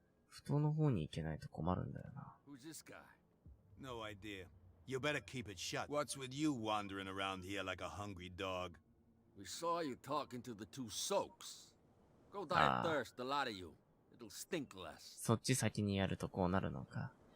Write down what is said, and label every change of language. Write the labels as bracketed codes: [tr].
[ja] 布団の方に行けないと困るんだよな。 [en] Who's this guy? No idea. You better keep it shut. What's with you wandering around here like a hungry dog? We saw you talking to the two soaks. Go die of thirst, the lot of you. It'll stink less. [ja] そっち先にやるとこうなるのか。